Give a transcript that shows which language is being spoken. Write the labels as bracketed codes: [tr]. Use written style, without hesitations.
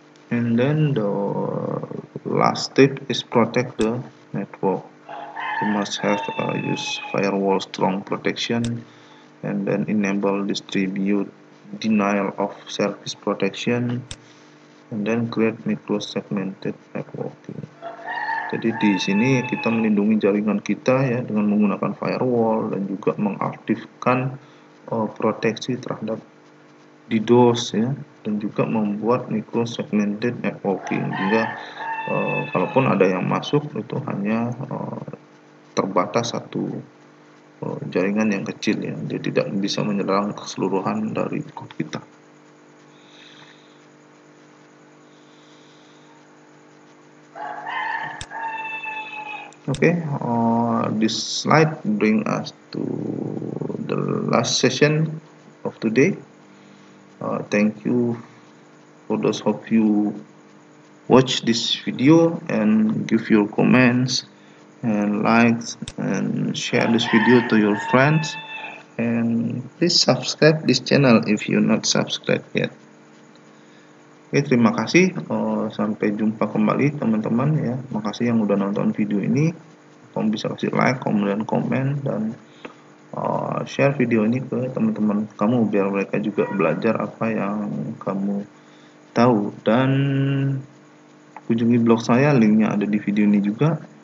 [en] And then the last step is protect the network. You must have use firewall strong protection, and then enable distribute denial of service protection, and then create micro segmented networking. [id] Jadi di sini kita melindungi jaringan kita ya dengan menggunakan firewall dan juga mengaktifkan proteksi terhadap DDoS ya, dan juga membuat micro segmented networking sehingga kalaupun ada yang masuk itu hanya terbatas satu jaringan yang kecil ya, dia tidak bisa menyerang keseluruhan dari code kita. [en] Okay, this slide bring us to the last session of today. Thank you for those of you watch this video and give your comments and likes and share this video to your friends, and please subscribe this channel if you not subscribed yet. [id] Oke, terima kasih. Sampai jumpa kembali teman-teman ya. Makasih yang udah nonton video ini. Kamu bisa kasih like, kemudian komen, dan share video ini ke teman-teman kamu biar mereka juga belajar apa yang kamu tahu. Dan kunjungi blog saya, linknya ada di video ini juga.